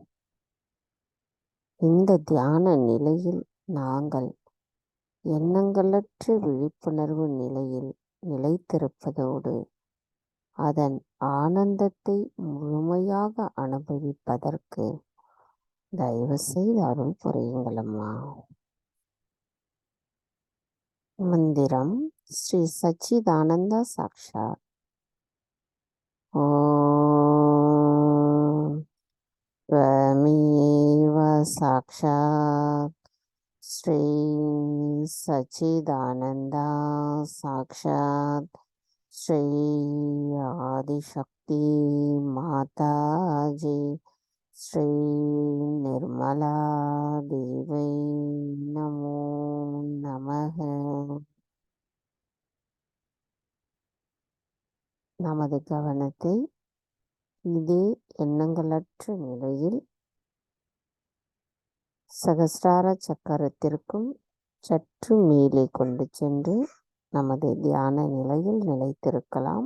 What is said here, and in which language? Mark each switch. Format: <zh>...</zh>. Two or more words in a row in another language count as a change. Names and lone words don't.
<ta>இந்த தியான நிலையில் நாங்கள் எண்ணங்களற்ற விழிப்புணர்வு நிலையில் நிலைத்திருப்பதோடு அதன் ஆனந்தத்தை முழுமையாக அனுபவிப்பதற்கு தயவு செய்து அருள் புரியுங்கள் அம்மா.</ta> <sa>மந்திரம் श्री सच्चिदानन्द साक्षात्. ஓம் त्वमेव साक्षात् श्री सच्चिदानन्दा साक्षात् श्री आदिशक्ति माताजी श्री निर्मला देवी नमो नमः.</sa> <ta>நமது கவனத்தை இதே எண்ணங்களற்ற நிலையில் சகசிரார சக்கரத்திற்கும் சற்று மேலே கொண்டு சென்று நமது தியான நிலையில் நிலைத்திருக்கலாம்.</ta>